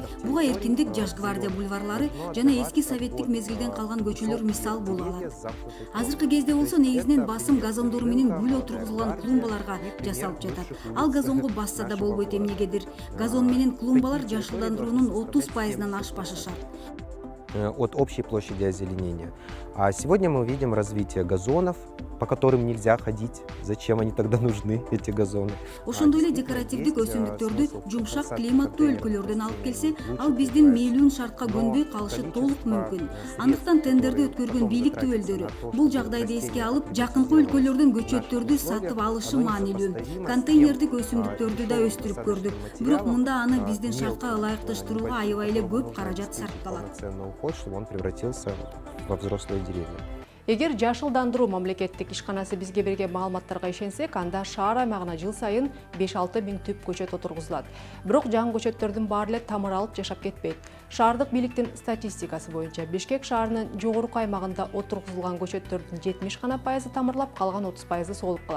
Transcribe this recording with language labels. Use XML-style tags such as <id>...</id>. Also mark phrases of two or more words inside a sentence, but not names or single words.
<ky>Буга Эркиндик, Жаш гвардия бульварлары жана эски советтик мезгилден калган көчөлөр мисал боло алат. Азыркы кезде болсо негизинен басым газондору менен гүл отургузулган клумбаларга жасалып жатат. Ал газонго басса да болбойт эмнегедир. Газон менен клумбалар жашылдандыруунун 30%-ынан ашпашышат.</ky> <ru>От общей площади озеленения. А сегодня мы видим развитие газонов, по которым нельзя ходить. Зачем они тогда нужны, эти газоны?</ru> <ky>Ошондой эле декоративдик өсүмдүктөрдү жумшак климаттуу өлкөлөрдөн алып келсе, ал биздин мейлүүн шартка көнбөй калышы толук мүмкүн. Андыктан тендерди өткөргөн бийлик түбөлдөрү бул жагдайды эске алып, жакынкы өлкөлөрдөн көчөттөрдү сатып алышы маанилүү. Контейнердик өсүмдүктөрдү да өстүрүп көрдүк. Бирок мында аны биздин шартка ылайыкташтырууга аябай эле көп каражат сарпталат.</ky> <ru>Чтобы он превратился во взрослые деревья.</ru> <ky>Эгер жашылдандыруу мамлекеттик ишканасы бизге берген маалыматтарга ишенсек, анда шаар аймагына жыл сайын 5-6 миң түп көчөт отургузулат. Бирок жаңы көчөттөрдүн баары эле тамыр алып жашап кетпейт. Шаардык бийликтин статистикасы боюнча Бишкек шаарынын жогорку аймагында отургузулган көчөттөрдүн 70 гана пайызы тамырлап, калган 30% соолуп калат.</ky>